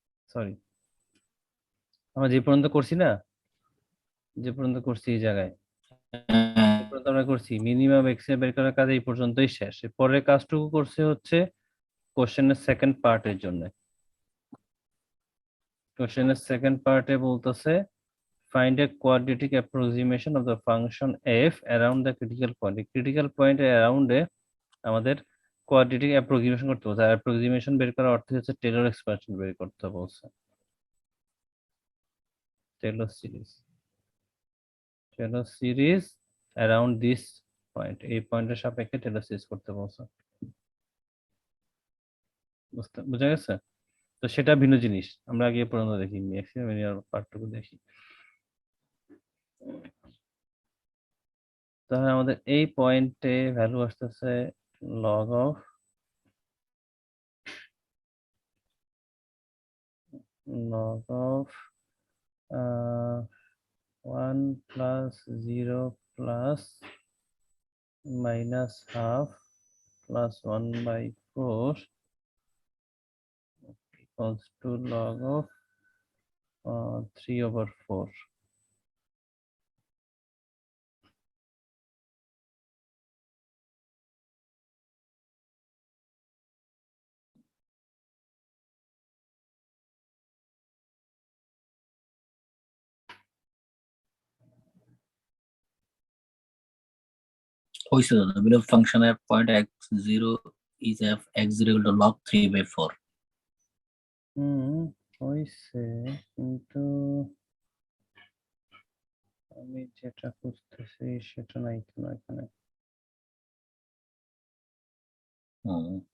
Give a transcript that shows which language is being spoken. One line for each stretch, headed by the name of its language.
Bangla: Sorry, আমরা যে পর্যন্ত করছি না, যে পর্যন্ত করছি এই জায়গায়, যে পর্যন্ত আমরা করছি মিনিমাম এক্স বের করার কাজ এই পর্যন্তই শেষ। এর পরের কাজটুকু করছে হচ্ছে কোশ্চেনের সেকেন্ড পার্টের জন্য। কোশ্চেনের সেকেন্ড পার্টে বলতেছে
English: find a quadratic approximation of the function f around the critical point.
Bangla: Critical পয়েন্টের অ্যারাউন্ডে আমাদের কোয়াড্রেটিক অ্যাপ্রক্সিমেশন করতে বলছে। আর অ্যাপ্রক্সিমেশন বের করার অর্থ হচ্ছে টেলর এক্সপানশন বের করতে বলছে। Taylor series, Taylor series around this point, এই পয়েন্টের সাপেক্ষে টেলর সিরিজ করতে বলছে। বুঝা গেছে? তো সেটা ভিন্ন জিনিস, আমরা আগে পর্যন্ত দেখি ম্যাক্সিমাম এরিয়ার পার্টটুকু দেখি। তাহলে আমাদের এই পয়েন্টে ভ্যালু আসতেছে log of
English: log of 1 plus 0 plus minus half plus 1 by 4 equals to log of 3/4.
Bangla: হয়েছে তো W ফাংশনের point
English: x0 is f x0 equal to log 3/4.
Bangla: হয়েছে, কিন্তু আমি যেটা খুঁজতেছি সেটা নাই কেন এখানে। হুম,